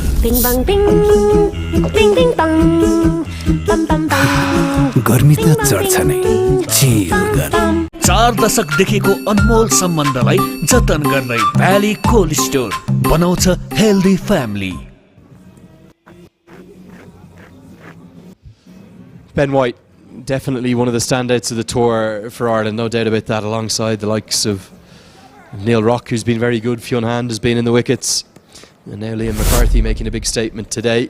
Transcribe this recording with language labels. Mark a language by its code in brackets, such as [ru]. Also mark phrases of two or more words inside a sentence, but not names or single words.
[ne] Bing bang bing, ding ding bang, bam bam bam. गर्मी त चढ्छ नै चिल गर 4 दशकदेखिको अनमोल सम्बन्धलाई जतन गर्दै भ्याली कोल्ड स्टोर बनाउँछ [en] healthy family. Ben White, definitely one of the standouts of the tour for Ireland, no doubt about that, alongside the likes of Neil Rock, who's been very good. Fionn Hand has been in the wickets. And now Liam McCarthy making a big statement today.